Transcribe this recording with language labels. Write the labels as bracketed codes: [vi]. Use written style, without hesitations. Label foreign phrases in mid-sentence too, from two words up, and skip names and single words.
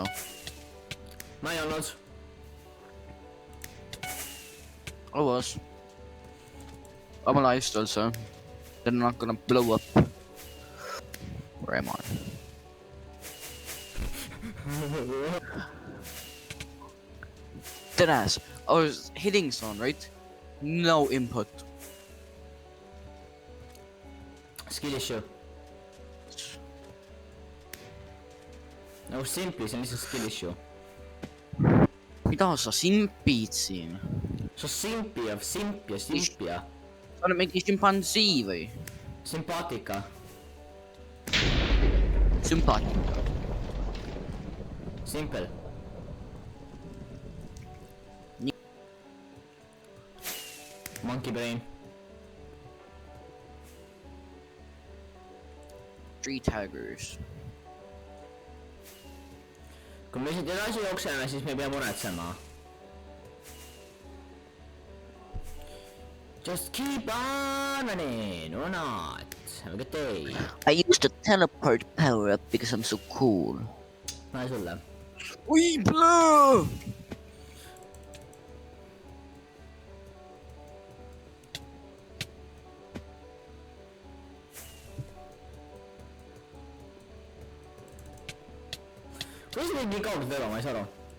[et] Ma ei olnud. [en] I was. I'm alive still, so. They're not gonna blow up. Where am I? Deadass. I was hitting someone, right? No input. Skill issue. [et] Nagu simpli, see on lihtsalt [en] skill issue. [et] Mida sa simpid siin? See on simp ja simpia. Sa oled mingi šimpansi või? Sympaatika. Sümpaatika. [en] Simple. Monkey brain. Tree taggers. [et] Kui me siit edasi jookseme, siis me ei pea muretsema. [en] Just keep on running, or not. Have a good day. I used the teleport power up because I'm so cool. [et] Näe sulle. Oi, blöö! Kuidas neid nii kaugelt lööma, ma ei saa aru.